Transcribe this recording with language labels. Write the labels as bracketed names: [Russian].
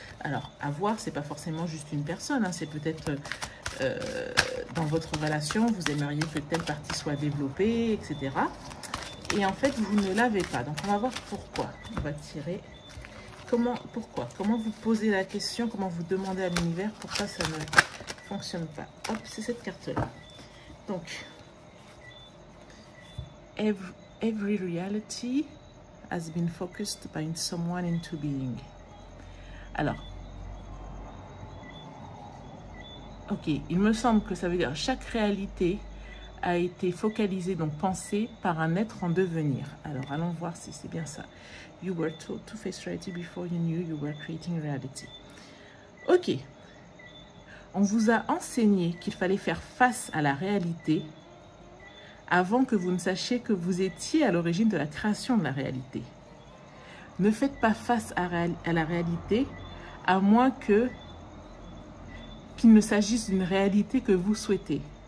[French] Alors, avoir, c'est pas forcément juste une personne, hein, c'est peut-être dans votre relation, vous aimeriez que telle partie soit développée, etc. Et en fait, vous ne l'avez pas. Donc, on va voir pourquoi. On va tirer. Pourquoi? Comment vous posez la question, comment vous demandez à l'univers pourquoi ça ne fonctionne pas. Hop, c'est cette carte-là. [English] Donc, every reality has been focused by someone into being. [French] Alors, ok, il me semble que ça veut dire chaque réalité a été focalisée, donc pensée par un être en devenir. Alors, allons voir si c'est bien ça. [English] You were told to face reality before you knew you were creating reality. [French] Ok, on vous a enseigné qu'il fallait faire face à la réalité avant que vous ne sachiez que vous étiez à l'origine de la création de la réalité. Ne faites pas face à la réalité à moins qu'il ne s'agisse d'une réalité que vous souhaitez.